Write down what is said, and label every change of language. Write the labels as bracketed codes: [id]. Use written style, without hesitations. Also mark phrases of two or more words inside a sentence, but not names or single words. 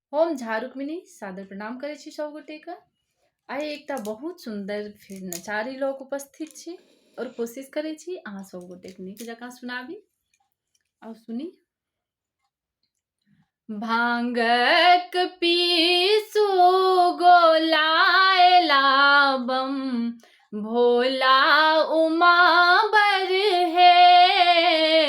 [mai] हम झा रुक्मिणी सादर प्रणाम करै छी सब गोटेके। आइ एकटा बहुत सुंदर फिर नचारी लोक उपस्थित छी और कोशिश करै छी अहाँ सब गोटेके नीक जकाँ सुनाबी। और सुनी। भांगक पीसू गोलाय लाबम, भोला उमा बर हे।